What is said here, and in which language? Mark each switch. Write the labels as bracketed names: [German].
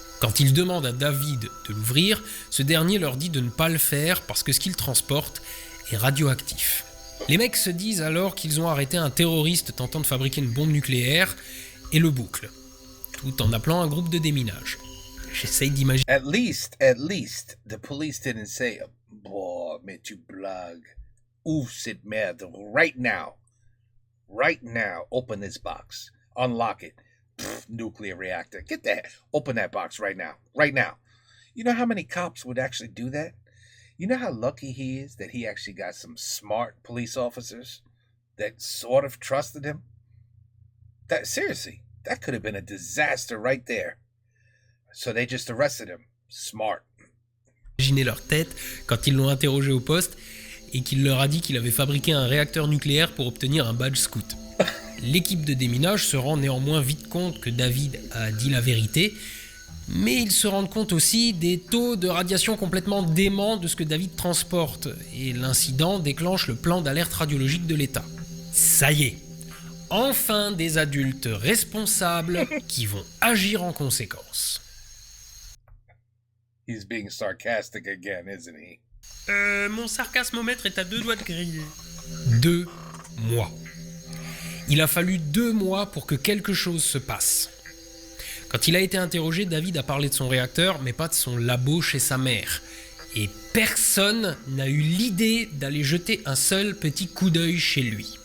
[French] Quand ils demandent à David de l'ouvrir, ce dernier leur dit de ne pas le faire parce que ce qu'il transporte est radioactif. Les mecs se disent alors qu'ils ont arrêté un terroriste tentant de fabriquer une bombe nucléaire et le bouclent, tout en appelant un groupe de déminage. J'essaye d'imaginer [English] At least, the police didn't say, boah, [French] mais tu blagues. Ouvre cette merde [English] right now. Right now, open this box. Unlock it. Pfft, nuclear reactor. Get that. Open that box right now. Right now. You know how many cops would actually do that? You know how lucky he is that he actually got some smart police officers that sort of trusted him? That seriously, that could have been a disaster right there. So they just arrested him. Smart. [French] leur tête quand ils l'ont interrogé au poste et qu'il leur a dit qu'il avait fabriqué un réacteur nucléaire pour obtenir un badge scout. L'équipe de déminage se rend néanmoins vite compte que David a dit la vérité Mais ils se rendent compte aussi des taux de radiation complètement déments de ce que David transporte, et l'incident déclenche le plan d'alerte radiologique de l'État. Ça y est, enfin des adultes responsables qui vont agir en conséquence. [English] He's being sarcastic again, isn't he? [French] Mon sarcasmomètre est à 2 doigts de griller. 2 mois. Il a fallu 2 mois pour que quelque chose se passe. Quand il a été interrogé, David a parlé de son réacteur, mais pas de son labo chez sa mère. Et personne n'a eu l'idée d'aller jeter un seul petit coup d'œil chez lui.